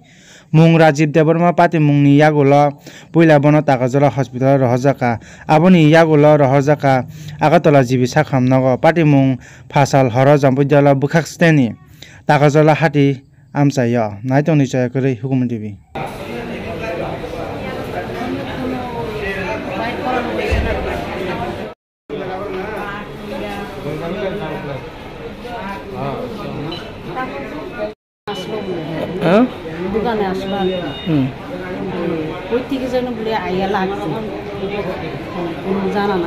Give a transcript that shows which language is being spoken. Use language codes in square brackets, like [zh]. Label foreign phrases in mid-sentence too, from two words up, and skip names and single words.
[trp] Mung Rajiv Debarma pati mungni yagulo puila bono takajala hospital rohjaka aboni yagulo rohjaka agatala jibisa khamnago pati mung Fasal horo jampujala bukhaksteni takajala hati amchayo naitoni chayakuri hukum TV. [bn] দোকানে আসলাম ওই থেকে যেন বলে আইয়া লাগছে কোনো জানা নাই